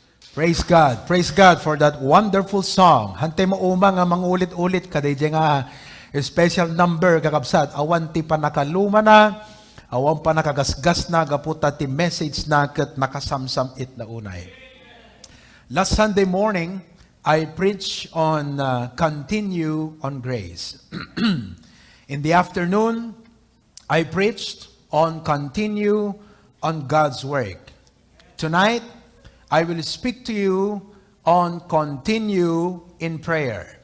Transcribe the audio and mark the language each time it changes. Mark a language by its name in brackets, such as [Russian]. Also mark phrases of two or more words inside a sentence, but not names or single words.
[English] Praise God for that wonderful song. [Iloko] Hantay mo uma nga mangulit-ulit kaday nga [English] special number [Iloko] kakabsat. Awan ti pa nakaluma na, awan pa nakagasgas na, gaputa ti message na kat nakasamsam it na unay. [English] Last Sunday morning, I preached on continue on grace. In the afternoon, I preached on continue on God's work. Tonight, I will speak to you on continue in prayer.